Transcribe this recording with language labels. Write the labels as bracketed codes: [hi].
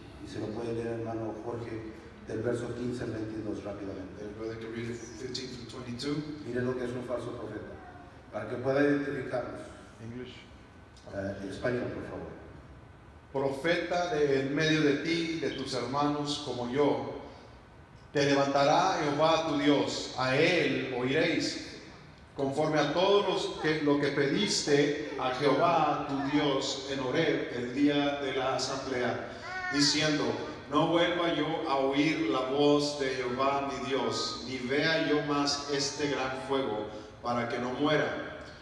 [es] y se lo puede leer, hermano Jorge, del verso 15 al 22 rápidamente. [en] And brother can read it 15 through 22. [es] Mire lo que es un falso profeta, para que pueda identificarlos. [en] English. [es] Español, por favor. Profeta de en medio de ti, de tus hermanos como yo, te levantará Jehová tu Dios, a él oiréis, conforme a todo lo que pediste a Jehová tu Dios en Horeb el día de la asamblea, diciendo: no vuelva yo a oír la voz de Jehová mi Dios, ni vea yo más este gran fuego, para que no muera.